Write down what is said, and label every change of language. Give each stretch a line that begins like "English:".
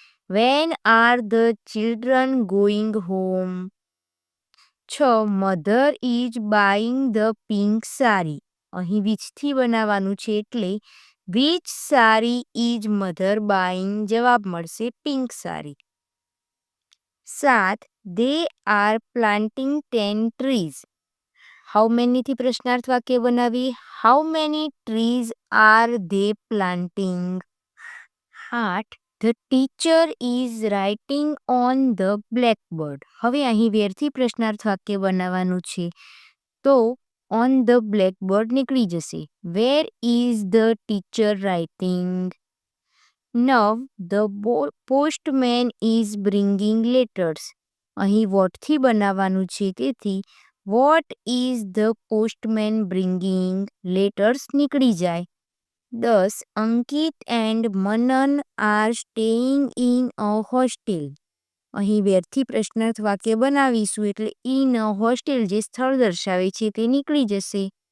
English: When are the children going home? 6, mother is buying the pink sari.
Gujarati: અહીં વિચથી બનાવવાનું છે એટલે
English: Which sari is mother buying?
Gujarati: જવાબ મળશે pink sari.
English: 7, they are planting 10 trees.
Gujarati: How મેનીથી પ્રશ્નાર્થ વાક્ય બનાવી.
English: How many trees are they planting? 8, the teacher is writing on the blackboard.
Gujarati: હવે અહીં વેરથી પ્રશ્નાર્થ વાક્ય બનાવવાનું છે. તો
English: on the blackboard
Gujarati: નીકળી જશે.
English: Where is the teacher writing? 9, the postman is bringing letters.
Gujarati: અહીં વોટથી બનાવવાનું છે તેથી
English: What is the postman bringing? Letters
Gujarati: નીકળી જાય.
English: 10, Ankit and Manan are staying in a hostel.
Gujarati: અહીં વેરથી પ્રશ્નાર્થ વાક્ય બનાવીશું એટલે ઇન અ હોસ્ટેલ જે સ્થળ દર્શાવે છે તે નીકળી જશે.